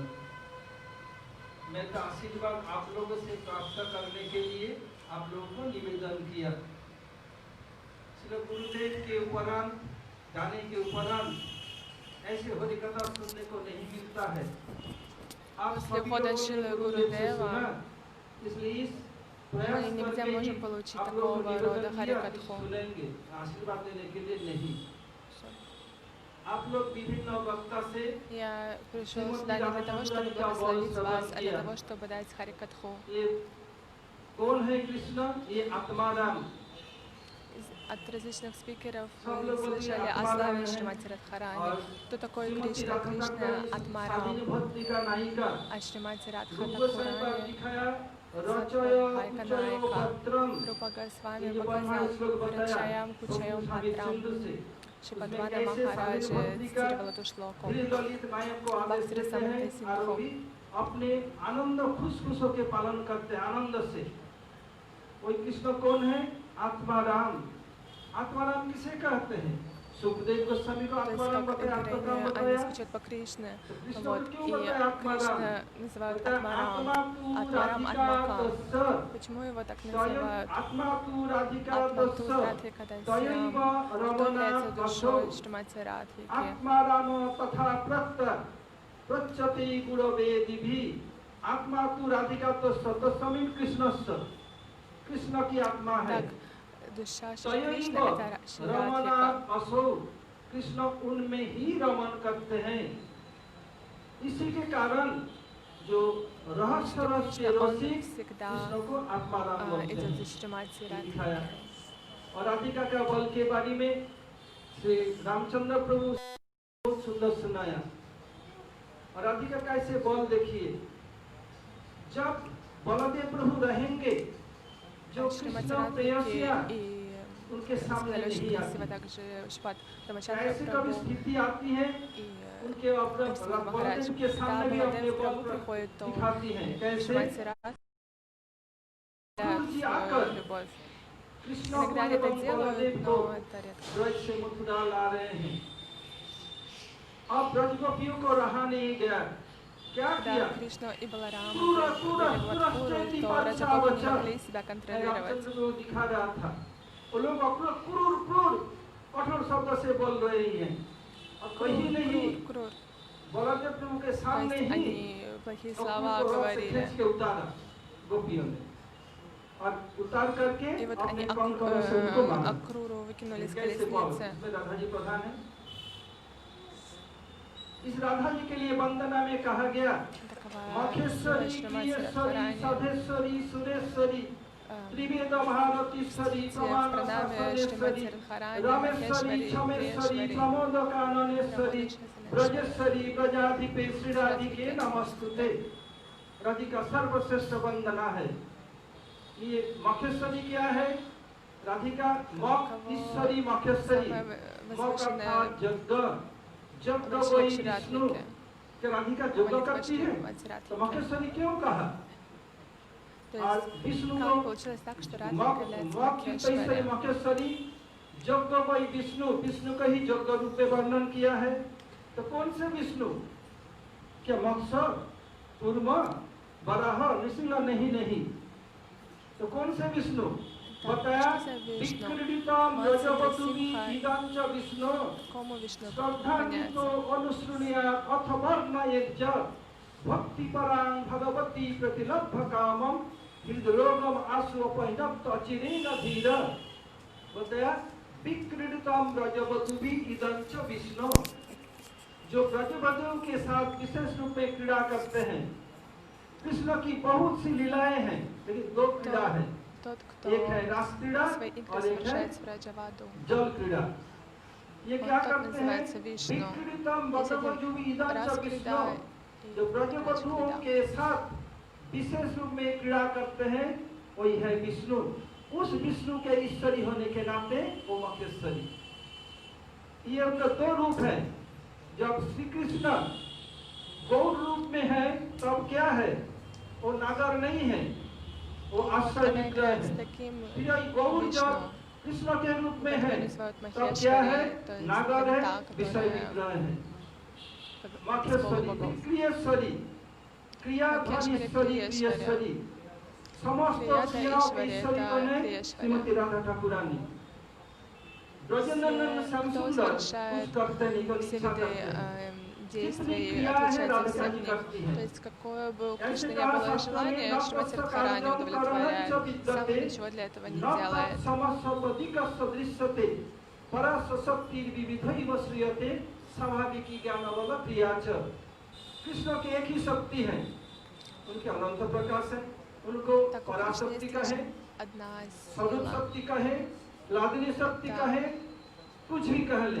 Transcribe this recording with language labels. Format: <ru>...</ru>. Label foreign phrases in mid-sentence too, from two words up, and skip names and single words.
<hi>मैं का आशीर्वाद आप लोगों से प्राप्त करने के लिए आप लोगों को निवेदन किया। श्री गुरुदेव के उपरांत गाने के उपरांत ऐसे हरि कथा सुनने को नहीं मिलता है। आप</hi> <ru>После</ru> <hi>सभी</hi> <ru>ухода</ru> <hi>लोगों ने</hi> <ru>Шилы</ru> <hi>गुरुदेव से सुना,</hi> <ru>Гурудева</ru> <hi>इसलिए इस</hi> <ru>мы</ru> <hi>प्रयास</hi> <ru>нигде</ru> <hi>करके ही</hi> <ru>можем получить</ru> <hi>आप लोगों को</hi> <ru>такого</ru> <hi>निवेदन</hi> <ru>рода</ru> <hi>किया कि</hi> <ru>харикатху.</ru> <hi>सुनेंगे, आशीर्वाद देने के लिए नहीं। आप लोग विभिन्न वक्ता से</hi> <ru>Я пришел</ru> <hi>श्रीमती</hi> <ru>сюда не</ru> <hi>राधा</hi> <ru>для того,</ru> <hi>ठाकुर</hi> <ru>чтобы</ru> <hi>जी का बहुत</hi> <ru>благословить вас,</ru> <hi>श्रवण</hi> <ru>а для</ru> <hi>किया।</hi> <ru>того, чтобы дать харикатху.</ru> <hi>ये कौन है कृष्ण? ये आत्माराम।</hi> <ru>От различных спикеров</ru> <hi>सब</hi> <ru>вы</ru> <hi>लोग बोलते हैं</hi> <ru>слышали о</ru> <hi>आत्माराम</hi> <ru>славе</ru> <hi>है</hi> <ru>Шримати Радхарани.</ru> <hi>और</hi> <ru>Кто такой</ru> <hi>श्रीमती</hi> <ru>Кришна?</ru> <hi>राधा</hi> <ru>Кришна</ru> <hi>ठाकुर इस</hi> <ru>Атмарам.</ru> <hi>स्वाधीन भक्ति का नायिका</hi> <ru>А Шримати Радха</ru> <hi>रूप गोस्वामी पर</hi> <ru>Такурани,</ru> <hi>दिखाया रचय</hi> <ru>Сатвабхайка</ru> <sa>कुचयो</sa> <ru>Найка,</ru> <sa>भद्रम।</sa> <ru>Рупа Госвами</ru> <hi>ये जो ब्रह्मा</hi> <ru>показал</ru> <hi>श्लोक बताया</hi> <ru>Рачаям Кучаям</ru> <hi>स्वामी</hi> <ru>Бхадрам.</ru> <hi>सिंधु से,</hi> <ru>Шипадвана</ru> <hi>उसमें कैसे</hi> <ru>Махараджа</ru> <hi>स्वाधीन भक्ति का</hi> <ru>цитировал эту шлоку.</ru> <hi>दलित नायक को आदेश</hi> <ru>Бхактира</ru> <hi>देते</hi> <ru>Самрита</ru> <hi>हैं और</hi> <ru>Синдху.</ru> <hi>भी अपने आनंद खुश खुश होकर पालन करते हैं आनंद से। वही कृष्ण कौन है? आत्माराम। आत्माराम किसे कहते हैं? सुखदेव गोस्वामी को</hi> <ru>То есть,</ru> <hi>आत्माराम</hi> <ru>как</ru> <hi>बताया, आत्माराम</hi> <ru>они</ru> <hi>बताया।</hi> <ru>скучают по Кришне.</ru> <hi>कृष्ण</hi> <ru>Вот.</ru> <hi>को क्यों</hi> <ru>И</ru> <hi>बताया आत्माराम?</hi> <ru>Кришна называют</ru> <hi>बताया</hi> <ru>Атмарам.</ru> <sa>आत्मा तू</sa> <ru>Атмарам</ru> <sa>राधिका</sa> <ru>Атмака.</ru> <sa>दस्स।</sa> <ru>Почему его так</ru> <sa>स्वयं</sa> <ru>называют?</ru> <sa>आत्मा तू राधिका</sa> <ru>Атмату</ru> <sa>दस्स।</sa> <ru>Радхика</ru> <sa>तयैव</sa> <ru>Дасьям. Кто</ru> <sa>रमणा</sa> <ru>является</ru> <sa>असौ।</sa> <ru>душой Шримати Радхики?</ru> <sa>आत्माराम तथा प्रत्यति गुणवेदिभिः। आत्मा तू राधिका दस्स। तस्मिन् कृष्णस्य।</sa> <hi>कृष्ण की आत्मा है।</hi> <ru>Так, душа Шри Кришны — это Шри</ru> <sa>रमणा</sa> <ru>Радхика.</ru> <sa>असौ।</sa> <hi>कृष्ण उनमें ही रमण करते हैं। इसी के कारण जो रहस्य रस के</hi> <ru>Кришна, он</ru> <hi>रसिक</hi> <ru>всегда</ru> <hi>कृष्ण को आत्माराम बोलते</hi> <ru>идет</ru> <hi>हैं।</hi> <ru>за Шримати</ru> <hi>दिखाया।</hi> <ru>Радхики.</ru> <hi>और राधिका का बल के बारे में श्री रामचंद्र प्रभु बहुत सुंदर सुनाया। और राधिका का ऐसे बल देखिए, जब बलदेव प्रभु रहेंगे, जो</hi> <ru>Шримати</ru> <hi>कृष्ण प्रेयसिया</hi> <ru>Радхики и</ru> <hi>उनके सामने</hi> <ru>сказали очень</ru> <hi>नहीं</hi> <ru>красиво</ru> <hi>आती।</hi> <ru>также Шпат Рамачандра</ru> <hi>ऐसी कभी</hi> <ru>Прабhu</ru> <hi>स्थिति आती है</hi> <ru>и</ru> <hi>उनके अपने</hi> <ru>Кришна Махарадж.</ru> <hi>बलदेव के</hi> <ru>Когда</ru> <hi>सामने भी अपने</hi> <ru>Баладев Прабhu</ru> <hi>बल</hi> <ru>приходит, то</ru> <hi>दिखाती हैं। कैसे?</hi> <ru>Шримати Радхика</ru> <hi>गुरु जी</hi> <ru>свою</ru> <hi>आकर</hi> <ru>любовь.</ru> <hi>कृष्ण</hi> <ru>Иногда</ru> <hi>को</hi> <ru>они это</ru> <hi>एवं</hi> <ru>делают,</ru> <hi>बलदेव को</hi> <ru>но это редко.</ru> <hi>ब्रज से मथुरा ला रहे हैं। अब ब्रजगोपियों को रहा नहीं गया। क्या किया?</hi> <ru>Когда Кришна и Баларама</ru> <hi>पूरा</hi> <ru>привели в Мадхуру,</ru> <hi>चैती</hi> <ru>то</ru> <hi>पांचा</hi> <ru>Раджагопи не</ru> <hi>बच्चा</hi> <ru>могли себя контролировать.</ru> <hi>रामचंद्र को दिखा रहा था। वो लोग अपना क्रूर क्रूर कठोर शब्द से बोल रहे हैं और कहीं नहीं</hi> <ru>Крур.</ru> <hi>बलदेव प्रभु के</hi> <ru>То</ru> <hi>सामने</hi> <ru>есть</ru> <hi>ही</hi> <ru>они плохие</ru> <hi>अपने</hi> <ru>слова</ru> <hi>को रथ से</hi> <ru>говорили.</ru> <hi>खींच के उतारा गोपियों ने और उतार करके</hi> <ru>И вот</ru> <hi>अपने</hi> <ru>они</ru> <hi>कंकड़ों से उनको मारा।</hi> <ru>Акруру выкинули с</ru> <hi>कैसे बोल?</hi> <ru>колесницы.</ru> <hi>इसमें राधा जी प्रधान है। इस राधा जी के लिए वंदना में कहा गया</hi> <ru>Такова</ru> <sa>मखेश्वरी,</sa> <ru>Шримати</ru> <sa>प्रियेश्वरी,</sa> <ru>Радхарани.</ru> <sa>सधेश्वरी, सुरेश्वरी, त्रिवेद महारतीश्वरी,</sa> <ru>в</ru> <sa>प्रमाण</sa> <ru>пранаме</ru> <sa>शास्त्रेश्वरी,</sa> <ru>Шримати Радхарани,</ru> <sa>रामेश्वरी,</sa> <ru>Махешвари,</ru> <sa>क्षमेश्वरी,</sa> <ru>Приешвари.</ru> <sa>प्रमोदकाननेश्वरी, ब्रजेश्वरी, ब्रजाधिपे श्री राधिके नमस्तुते।</sa> <hi>राधिका सर्वश्रेष्ठ वंदना है। ये मखेश्वरी क्या है? राधिका मख ईश्वरी मखेश्वरी। मख अर्थात यज्ञ, यज्ञ वही विष्णु। क्या राधिका यज्ञ करती है? तो मखेश्वरी क्यों कहा?</hi> <ru>То</ru> <hi>और</hi> <ru>есть,</ru> <hi>विष्णु</hi> <ru>как</ru> <hi>को</hi> <ru>получилось так, что Радха</ru> <hi>मख</hi> <ru>является</ru> <hi>मख की तैसे</hi> <ru>Махешвари?</ru> <hi>मखेश्वरी यज्ञ वही विष्णु, विष्णु का ही यज्ञ रूप में वर्णन किया है। तो कौन से विष्णु? क्या मत्स्य, कूर्म, वराह, नृसिंह? नहीं नहीं। तो कौन से विष्णु?</hi> <sa>बताया विक्रीडितम रजवतुमि इदं च विष्णु</sa> <ru>Кому Вишну</ru> <sa>श्रद्धान्वितो</sa> <ru>поклоняется?</ru> <sa>अनुसृणुयात् अथ वर्णयेत् च भक्तिपरां भगवती प्रतिलभ्य कामं हृदरोगम आशु अपैनप्त अचिरेण धीर। बताया विक्रीडितम रजवतुमि इदं च विष्णु।</sa> <hi>जो ब्रजवधुओं के साथ विशेष रूप में क्रीड़ा करते हैं। कृष्ण की बहुत सी लीलाएं हैं, लेकिन दो क्रीड़ा है।</hi> <ru>Тот, кто</ru> <hi>एक है रास क्रीड़ा</hi> <ru>свои игры</ru> <hi>और एक है</hi> <ru>совершает в Раджаваду.</ru> <hi>जल क्रीड़ा। ये</hi> <ru>Вот</ru> <hi>क्या</hi> <ru>тот</ru> <hi>करते हैं?</hi> <ru>называется Вишну.</ru> <sa>विक्रीडितम</sa> <ru>Есть</ru> <sa>ब्रजवधुमि</sa> <ru>один</ru> <sa>इदं च</sa> <ru>Рас</ru> <sa>विष्णु।</sa> <ru>Крида</ru> <hi>जो</hi> <ru>и</ru> <hi>ब्रजवधुओं</hi> <ru>Рaj Крида.</ru> <hi>के साथ विशेष रूप में क्रीड़ा करते हैं, वही है विष्णु। उस विष्णु के ईश्वरी होने के नाते वो मखेश्वरी। ये उनका दो रूप है। जब श्री कृष्ण गौर रूप में है तब क्या है? वो नागर नहीं है, वो आश्रय</hi> <ru>Она</ru> <hi>विग्रह</hi> <ru>играет с</ru> <hi>है।</hi> <ru>таким</ru> <hi>फिर गौर</hi> <ru>Вишну.</ru> <hi>जब कृष्ण के रूप में</hi> <ru>Когда</ru> <hi>है,</hi> <ru>они называют</ru> <hi>तब क्या है?</hi> <ru>Махешвари, то есть</ru> <hi>नागर है,</hi> <ru>это та,</ru> <hi>विषय</hi> <ru>которая</ru> <hi>विग्रह है।</hi> <ru>из</ru> <hi>माखेश्वरी,</hi> <ru>полубогов.</ru> <hi>क्रियेश्वरी, क्रियाधनी</hi> <ru>Макешвари,</ru> <hi>ईश्वरी,</hi> <ru>Криешвари.</ru> <hi>क्रियेश्वरी, समस्त</hi> <ru>Крията</ru> <hi>क्रिया</hi> <ru>Ишвари —</ru> <hi>ईश्वरी को</hi> <ru>это</ru> <hi>ने</hi> <ru>Криешвари.</ru> <hi>श्रीमती राधा ठाकुरानी। ब्रजनंदन</hi> <ru>Все,</ru> <hi>श्याम</hi> <ru>кто</ru> <hi>सुंदर</hi> <ru>совершает</ru> <hi>कुछ करते नहीं, को</hi> <ru>все</ru> <hi>इच्छा</hi> <ru>виды</ru> <hi>करते हैं।</hi> <ru>действия</ru> <hi>कितनी</hi> <ru>и</ru> <hi>क्रिया है</hi> <ru>отличается</ru> <hi>राधिका</hi> <ru>всех</ru> <hi>जी</hi> <ru>них.</ru> <hi>करती हैं।</hi> <ru>То есть, какое бы у</ru> <hi>ऐसे</hi> <ru>Кришны не</ru> <hi>कहा</hi> <ru>было</ru> <hi>शास्त्र में,</hi> <ru>желания,</ru> <sa>न</sa> <ru>Шримати</ru> <sa>तत्स</sa> <ru>Радхарани</ru> <sa>कार्यं</sa> <ru>удовлетворяет.</ru> <sa>करणं च</sa> <ru>Сам</ru> <sa>विद्यते,</sa> <ru>ничего для этого не</ru> <sa>न</sa> <ru>делает.</ru> <sa>तत्समसपदिक सदृश्यते, पराशक्तिर्विविधैव श्रूयते, स्वाभाविकी ज्ञानबल क्रिया च।</sa> <hi>कृष्ण की एक ही शक्ति है, उनके अनंत प्रकाश है, उनको</hi> <ru>Так у Кришны</ru> <hi>पराशक्ति</hi> <ru>есть</ru> <hi>का</hi> <ru>лишь</ru> <hi>है,</hi> <ru>одна</ru> <hi>स्वरूप</hi> <ru>сила.</ru> <hi>शक्ति का है, लादनी शक्ति का है, कुछ भी कह ले।</hi>